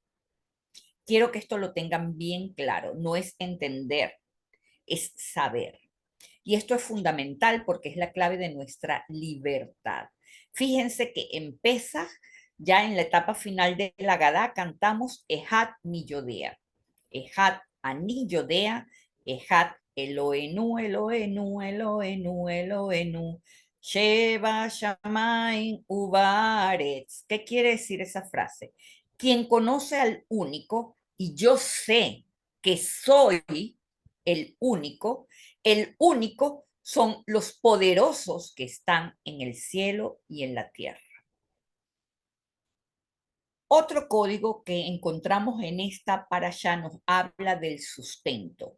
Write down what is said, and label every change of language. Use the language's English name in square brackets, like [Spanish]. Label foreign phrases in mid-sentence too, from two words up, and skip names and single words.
[Spanish] Quiero que esto lo tengan bien claro. No es entender, es saber. Y esto es fundamental porque es la clave de nuestra libertad. Fíjense que en Pesaj, ya en la etapa final de la Gadá, cantamos [Hebrew] אחד מי יודע. אחד אני יודע, אחד אלוהינו, אלוהינו, אלוהינו, אלוהינו, שבשמים ובארץ. [Spanish] ¿Qué quiere decir esa frase? Quien conoce al único, y yo sé que soy el único son los poderosos que están en el cielo y en la tierra. Otro código que encontramos en esta parashá nos habla del sustento.